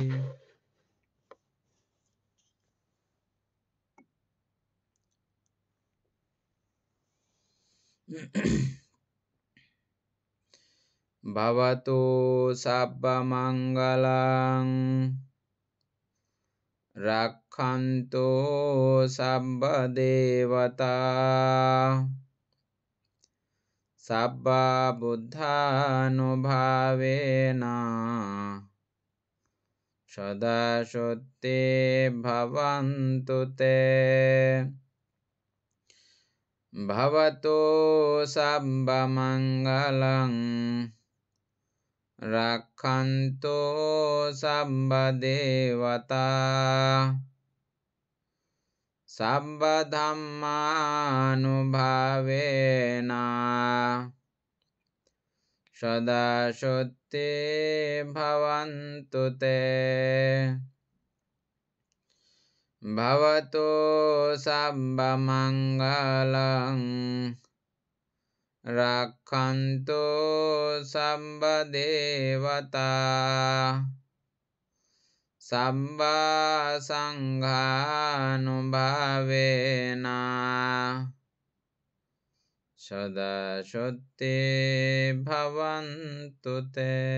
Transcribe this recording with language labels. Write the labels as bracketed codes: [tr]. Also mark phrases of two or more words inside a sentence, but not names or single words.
[pi] ভবতু সর্বমঙ্গলং রক্ষন্তু সর্বদেবতা সর্ববুদ্ধানুভাবেন সদা সত্যে ভবন্তু তে। ভবতু সর্বমঙ্গলং রক্ষন্তু সর্বদেবতা সর্বধম্মানুভাবেন সদা সত্যে ভবন্তু তে। ভবতু সর্বমঙ্গলং রক্ষন্তু সর্বদেবতা সর্বসংঘানুভাবেন সদা সত্যে ভবন্তু তে।